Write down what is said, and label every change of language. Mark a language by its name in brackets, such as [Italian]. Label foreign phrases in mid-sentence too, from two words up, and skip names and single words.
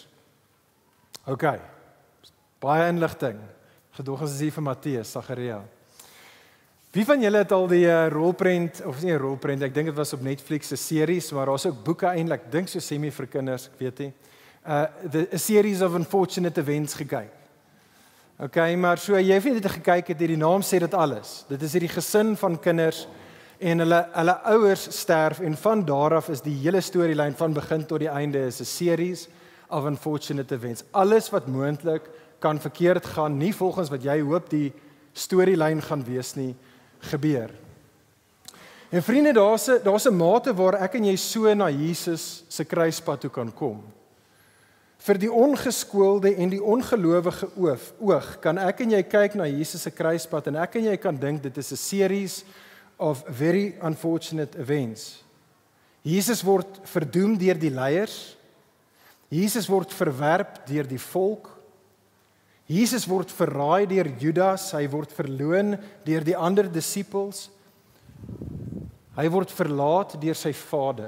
[Afrikaans] Ok, baie inligting, gedoggens is hier vir Matteus, Sagaria. Wie van julle het al die rolprent, of nie rolprent, ek dink dit was op Netflix 'n series, maar daar's ook boeke eintlik, ek dink so semi vir kinders, ek weet nie, 'n series of unfortunate events gekyk. Ok, maar so, jy het nie dit gekyk het, die naam sê dit alles. Dit is hierdie gesin van kinders, en hulle ouers sterf, en van daar af is die hele storielyn van begin tot die einde is 'n [English] series of unfortunate events. [Afrikaans] Alles wat moontlik kan verkeerd gaan, nie volgens wat jy hoop die storielyn gaan wees nie, gebeur. En vriende, daar's 'n mate waar ek en jy so na Jesus se kruispad toe kan kom. Vir die ongeskoelde en die ongelowige oog kan ek en jy kyk na Jesus se kruispad en ek en jy kan dink dit is 'n [English] series of very unfortunate events. [Afrikaans] Jesus word verdoem deur die leiers. Jesus word verwerp deur die volk. Jesus word verraai deur Judas, hy word verloon deur die ander disippels. Hy word verlaat deur sy Vader.